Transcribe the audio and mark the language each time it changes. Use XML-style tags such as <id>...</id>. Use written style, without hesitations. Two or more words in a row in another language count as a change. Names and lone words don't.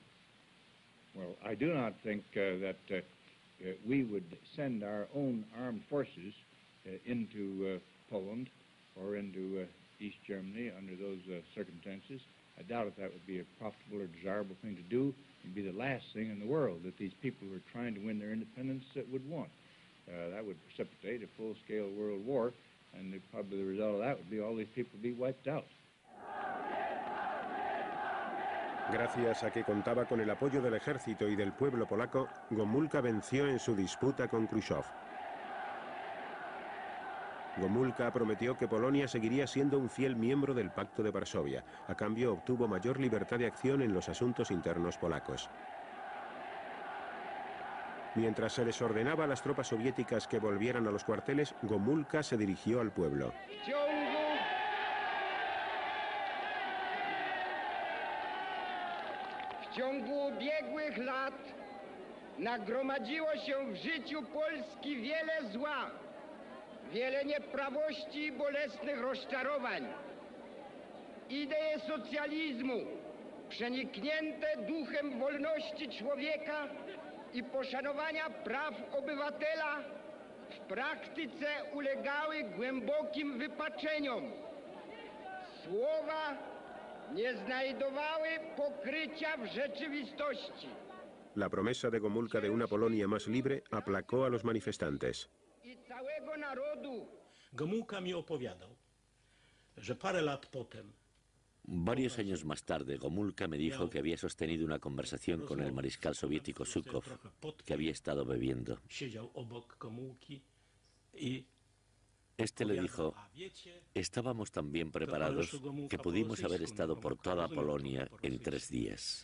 <en>Well, I do not think that we would send our own armed forces into Poland or into East Germany under those circumstances. I doubt if that would be a profitable or desirable thing to do. It would be the last thing in the world that these people who are trying to win their independence would want. That would precipitate a full-scale world war, and probably the result of that would be all these people be wiped out.</en> <es>Gracias a que contaba con el apoyo del ejército y del pueblo polaco, Gomulka venció en su disputa con Khrushchev. Gomulka prometió que Polonia seguiría siendo un fiel miembro del Pacto de Varsovia. A cambio, obtuvo mayor libertad de acción en los asuntos internos polacos. Mientras se les ordenaba a las tropas soviéticas que volvieran a los cuarteles, Gomulka se dirigió al pueblo.</es> <pl>W ciągu ubiegłych lat nagromadziło się w życiu Polski wiele zła, wiele nieprawości i bolesnych rozczarowań. Idee socjalizmu, przeniknięte duchem wolności człowieka i poszanowania praw obywatela, w praktyce ulegały głębokim wypaczeniom. Słowa nie znajdowały pokrycia w rzeczywistości.</pl> <es>La promesa de Gomulka de una Polonia más libre aplacó a los manifestantes.</es> <pl>I całego narodu. Gomulka mi opowiadał, że parę lat potem.</pl> <es>Varios años más tarde, Gomulka me dijo que había sostenido una conversación con el mariscal soviético Zhukov, que había estado bebiendo. Este le dijo, estábamos tan bien preparados que pudimos haber estado por toda Polonia en 3 días.</es>